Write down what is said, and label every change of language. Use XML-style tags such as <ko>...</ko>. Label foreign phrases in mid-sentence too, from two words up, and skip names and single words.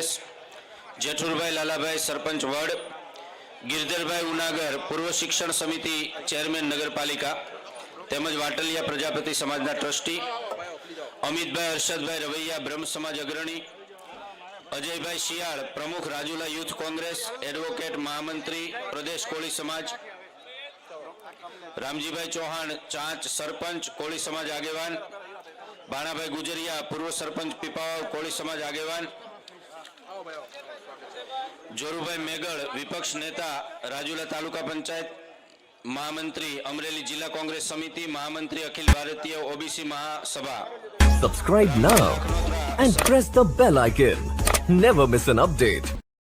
<gu>જેઠુરભાઈ લાલાભાઈ, સરપંચ વડ। ગિરધરભાઈ ઉનાગર, પૂર્વ શિક્ષણ સમિતિ ચેરમેન નગરપાલિકા તેમજ વાટલિયા પ્રજાપતિ સમાજના ટ્રસ્ટી। અમિતભાઈ હર્ષદભાઈ રવૈયા, બ્રહ્મ સમાજ અગ્રણી। અજયભાઈ શિયાળ, પ્રમુખ રાજુલા યુથ કોંગ્રેસ, એડવોકેટ, મહામંત્રી પ્રદેશ કોળી સમાજ। રામજીભાઈ ચૌહાણ, ચાંચ, સરપંચ કોળી સમાજ આગેવાન। બાણાભાઈ ગુજરિયા, પૂર્વ સરપંચ પીપાવાવ, કોળી સમાજ આગેવાન। જોરુભાઈ મેગડ, વિપક્ષ નેતા રાજુલા તાલુકા પંચાયત। મહામંત્રી અમરેલી જિલ્લા કોંગ્રેસ સમિતિ, મહામંત્રી અખિલ ભારતીય ઓબીસી મહાસભા।</gu> <en>Subscribe now and press the bell icon. Never miss an update.</en>